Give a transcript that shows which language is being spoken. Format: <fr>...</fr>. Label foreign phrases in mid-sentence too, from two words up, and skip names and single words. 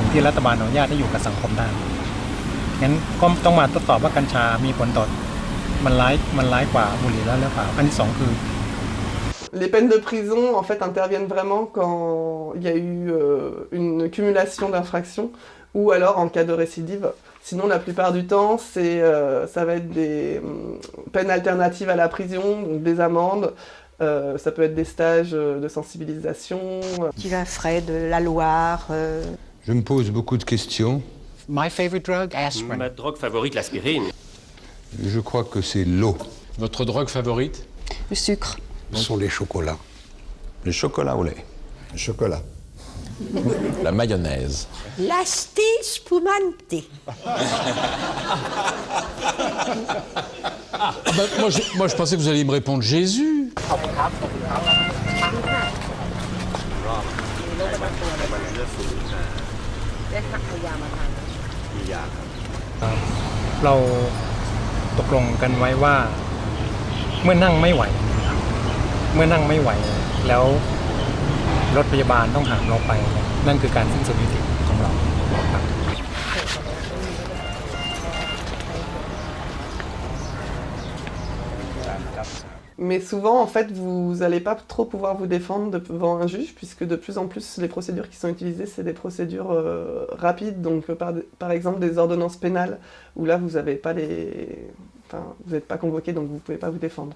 <th>ที่รัฐบาลอนุญาตให้อยู่กับสังคมได้งั้นก็ต้องมาทดสอบว่ากัญชามีผลต่อมันร้ายกว่าบุหรี่แล้วหรือเปล่าอันที่สองคือ</th> <fr>Les peines de prison en fait interviennent vraiment quand il y a eu une cumulation d'infractions ou alors en cas de récidive. Sinon, la plupart du temps, ça va être des peines alternatives à la prison, donc des amendes. Ça peut être des stages de sensibilisation. Tu vas frais de la Loire. Je me pose beaucoup de questions.</fr> <en>My favorite drug, aspirin.</en> <fr>Ma drogue favorite, l'aspirine. Je crois que c'est l'eau. Votre drogue favorite? Le sucre. Ce sont les chocolats. Le chocolat au lait. Le chocolat. La mayonnaise. L'asti spumante. Moi, je pensais que vous alliez me répondre Jésus.</fr> <th>เราตกลงกันไว้ว่าเมื่อนั่งไม่ไหวแล้วรถพยาบาลต้องหามเราไปนั่นคือการสิ้นสุดยุติของเราครับ</th> <fr>Mais souvent, en fait, vous n'allez pas trop pouvoir vous défendre devant un juge, puisque de plus en plus, les procédures qui sont utilisées, c'est des procédures rapides, donc par exemple des ordonnances pénales, où là, vous n'avez pas vous n'êtes pas convoqué, donc vous ne pouvez pas vous défendre.</fr>